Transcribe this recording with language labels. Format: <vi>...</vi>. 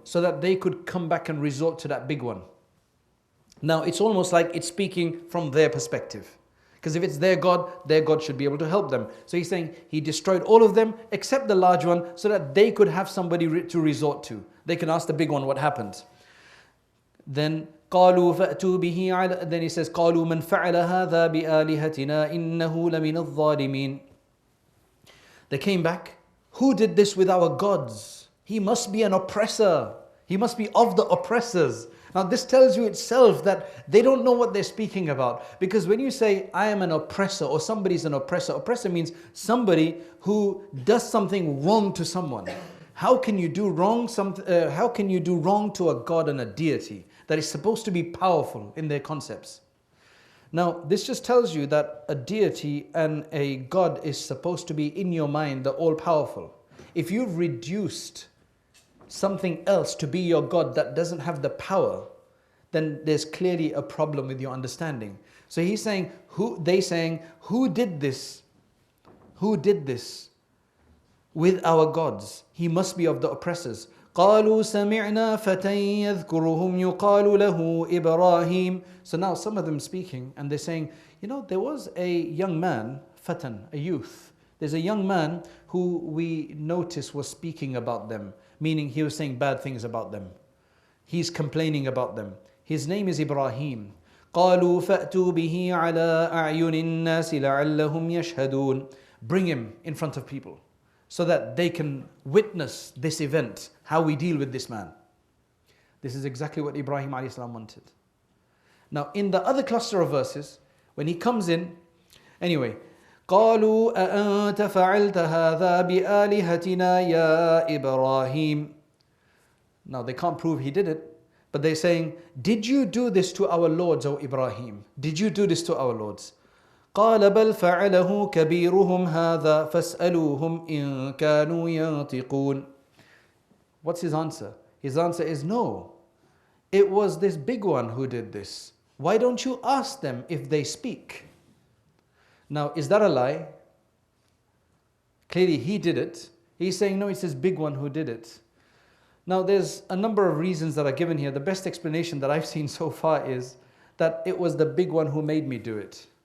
<en>So that they could come back and resort to that big one. Now it's almost like it's speaking from their perspective. Because if it's their God should be able to help them. So he's saying he destroyed all of them except the large one so that they could have somebody to resort to. They can ask the big one what happened. Then</en> <ar>قالوا فأتوا به على,</ar> <en>then he says</en> <ar>قالوا من فعل هذا بآلهتنا إنه لمن الظالمين.</ar> <en>They came back. Who did this with our gods? He must be an oppressor. He must be of the oppressors. Now this tells you itself that they don't know what they're speaking about. Because when you say, I am an oppressor or somebody's an oppressor, oppressor means somebody who does something wrong to someone. How can you do wrong to a god and a deity that is supposed to be powerful in their concepts? Now this just tells you that a deity and a god is supposed to be in your mind, the all-powerful. If you've reduced something else to be your God that doesn't have the power, then there's clearly a problem with your understanding. So he's saying, who did this? Who did this with our gods? He must be of the oppressors.</en> <ar>قالوا سمعنا فتى يذكرهم يقال له إبراهيم.</ar> <en>So now some of them speaking and they're saying, there was a young man, fatan, a youth. There's a young man who we noticed was speaking about them. Meaning he was saying bad things about them. He's complaining about them. His name is Ibrahim.</en> <ar>قالوا فأتوا به على أعين الناس لعلهم يشهدون.</ar> <en>Bring him in front of people so that they can witness this event, how we deal with this man. This is exactly what Ibrahim a.s. wanted. Now in the other cluster of verses, when he comes in, anyway,</en> <ar>قالوا أأنت فعلت هذا بآلهتنا يا إبراهيم.</ar> <en>Now they can't prove he did it, but they're saying, did you do this to our lords, O Ibrahim? Did you do this to our lords?</en> <ar>قال بل فعله كبيرهم هذا فاسألوهم إن كانوا ينطقون.</ar> <en>What's his answer? His answer is no. It was this big one who did this. Why don't you ask them if they speak? Now, is that a lie? Clearly he did it. He's saying, no, it's this big one who did it. Now, there's a number of reasons that are given here. The best explanation that I've seen so far is that it was the big one who made me do it.</en>